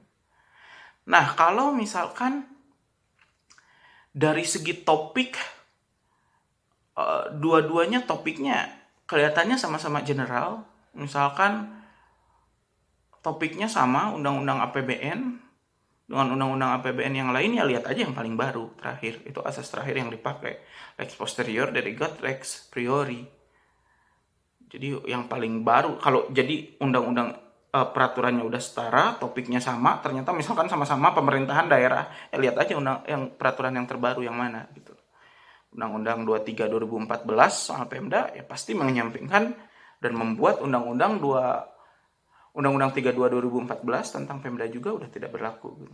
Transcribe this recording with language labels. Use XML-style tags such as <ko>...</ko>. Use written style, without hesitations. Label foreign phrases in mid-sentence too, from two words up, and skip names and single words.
<id>Nah, kalau misalkan dari segi topik, dua-duanya topiknya kelihatannya sama-sama general. Misalkan topiknya sama, undang-undang APBN dengan undang-undang APBN yang lain, ya lihat aja yang paling baru terakhir. Itu asas terakhir yang dipakai,</id> <la>lex posterior derogat lex priori.</la> <id>Jadi yang paling baru, kalau jadi undang-undang peraturannya udah setara, topiknya sama, ternyata misalkan sama-sama pemerintahan daerah, ya lihat aja yang peraturan yang terbaru yang mana gitu. Undang-Undang 23 2014 soal Pemda ya pasti menyampingkan dan membuat Undang-Undang 32 2014 tentang Pemda juga udah tidak berlaku gitu.</id>